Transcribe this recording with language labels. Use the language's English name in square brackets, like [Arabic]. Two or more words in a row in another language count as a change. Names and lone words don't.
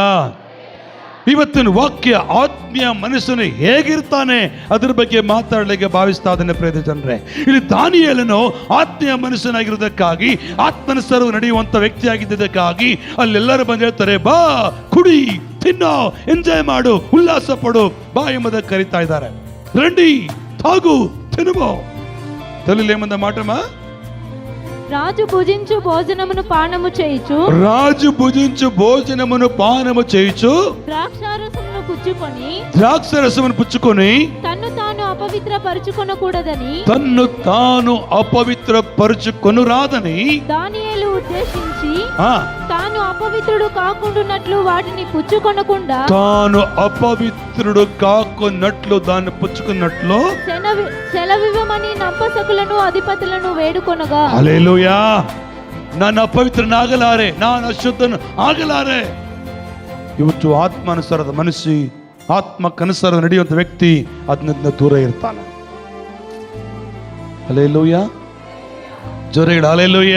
[Kannada] ಇವತ್ತಿನ ವಾಕ್ಯ ಆತ್ಮೀಯ ಮನುಷ್ಯನು ಹೇಗಿರ್ತಾನೆ ಅದರ ಬಗ್ಗೆ ಮಾತಾಡಲಿಕ್ಕೆ ಭಾವಿಸ್ತಾ ಇದ್ದಾನೆ ಪ್ರಿಯ ಜನರೇ. ಇಲ್ಲಿ ದಾನಿಯೇಲನು ಆತ್ಮೀಯ ಮನುಷ್ಯನಾಗಿರೋದಕ್ಕಾಗಿ, ಆತ್ಮನುಸಾರ ನಡೆಯುವಂತ ವ್ಯಕ್ತಿಯಾಗಿದ್ದಕ್ಕಾಗಿ ಅಲ್ಲೆಲ್ಲರೂ ಬಂದು ಹೇಳ್ತಾರೆ, ಬಾ ಕುಡಿ, ತಿನ್ನೋ, ಎಂಜಾಯ್ ಮಾಡು, ಉಲ್ಲಾಸ ಪಡು, ಬಾ ಎಂಬುದಕ್ಕೆ ಕರೀತಾ ಇದ್ದಾರೆ. [Telugu] ರಂಡಿ, తాగు, తినుమో. తెలుగులో ఏమందా మాటమా? రాజు భుజించు భోజనమును పానము చేయుచు, రాజు భుజించు భోజనమును పానము చేయుచు, ద్రాక్షారసమును పుచ్చుకొని, ద్రాక్షరసమును పుచ్చుకొని, తన్ను తాను అపవిత్రపరచుకొనకూడదని, తన్ను తాను అపవిత్రపరచుకొనురాదని దానియేలు ఉద్దేశించి, తాను అపవిత్రుడు కాకుండానట్లు వాటిని పుచ్చుకొనకుండా, తాను అపవిత్రుడు కాకున్నట్లు దాన్ని పుచ్చుకున్నట్లు సెలవివ్వమని నంపసకులను అధిపతులను వేడుకొనగా. హల్లెలూయా. [Kannada] ನಾನು ಅಪವಿತ್ರನಾಗಲಾರೆ, ನಾನು ಅಶುದ್ಧನು ಆಗಲಾರೆ. ಇವತ್ತು ಆತ್ಮಾನುಸಾರದ ಮನುಷ್ಯ, ಆತ್ಮಕ್ಕನುಸಾರ ನಡೆಯುವಂತ ವ್ಯಕ್ತಿ ಅದನ್ನ ದೂರ ಇರ್ತಾನೆ. ಹಲ್ಲೆಲೂಯಾ. ಜೋರಾಗಿ ಹಲ್ಲೆಲೂಯಾ.